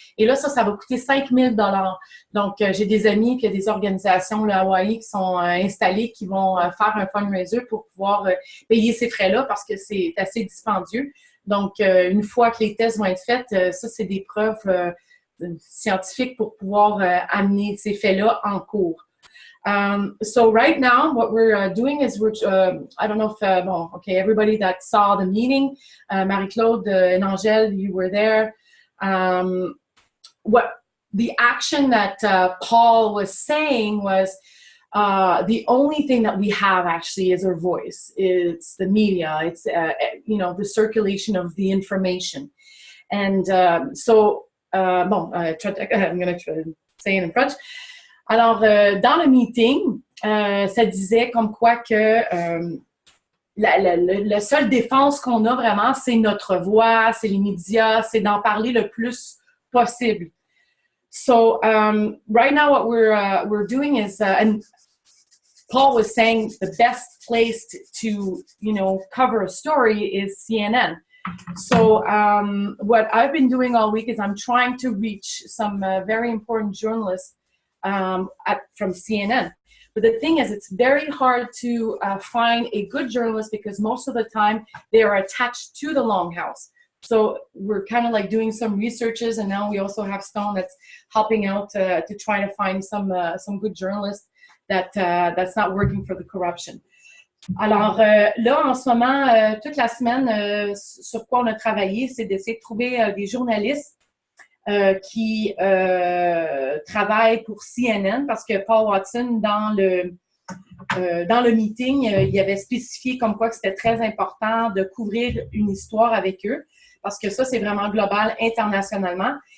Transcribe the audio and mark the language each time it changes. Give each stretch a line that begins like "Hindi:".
French: Et là, ça va coûter $5,000. Donc, j'ai des amis et des organisations là, à Hawaï qui sont installées, qui vont faire un fundraiser pour pouvoir payer ces frais-là parce que c'est assez dispendieux. Donc, une fois que les tests vont être faits, ça, c'est des preuves scientifiques pour pouvoir amener ces faits-là en cours.
English: So right now, what we're doing is I don't know if, everybody that saw the meeting, Marie-Claude and Angèle, you were there. What the action that Paul was saying was the only thing that we have actually is our voice. It's the media. It's, the circulation of the information. And I'm going to say it in French.
French: Alors, dans le meeting, ça disait comme quoi que la seule défense qu'on a vraiment, c'est notre voix, c'est les médias, c'est d'en parler le plus possible.
English: So, right now what we're doing is, and Paul was saying the best place to cover a story is CNN. So, what I've been doing all week is I'm trying to reach some very important journalists from CNN. But the thing is, it's very hard to find a good journalist because most of the time they are attached to the Longhouse. So we're kind of like doing some researches, and now we also have Stone that's helping out to try to find some good journalists that's not working for the corruption.
French: Alors là, en ce moment, toute la semaine, sur quoi on a travaillé, c'est d'essayer de trouver des journalistes qui travaille pour CNN parce que Paul Watson, dans le meeting, il avait spécifié comme quoi que c'était très important de couvrir une histoire avec eux parce que ça, c'est vraiment global, internationalement.